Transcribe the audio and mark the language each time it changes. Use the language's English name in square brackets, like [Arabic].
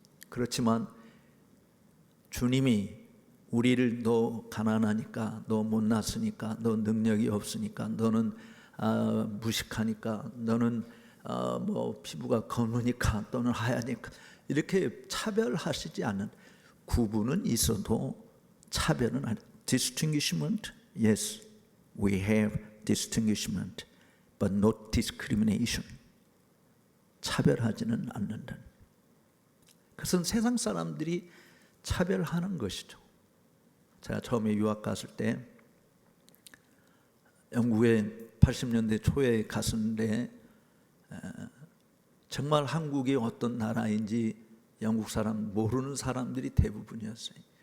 [Korean] 그렇지만 주님이 우리를 너 가난하니까, 너 못났으니까, 너 능력이 없으니까, 너는 무식하니까, 너는 뭐 피부가 검으니까, 또는 하얘니까, 이렇게 차별하시지 않는, 구분은 있어도 차별은 아니. [English] Distinguishment, yes, we have distinguishment, but not discrimination. [Korean] 차별하지는 않는다. 그것은 세상 사람들이 차별하는 것이죠. 제가 처음에 유학 갔을 때 영국에 80년대 초에 갔었는데, 정말 한국이 어떤 나라인지 영국 사람 모르는 사람들이 대부분이었어요.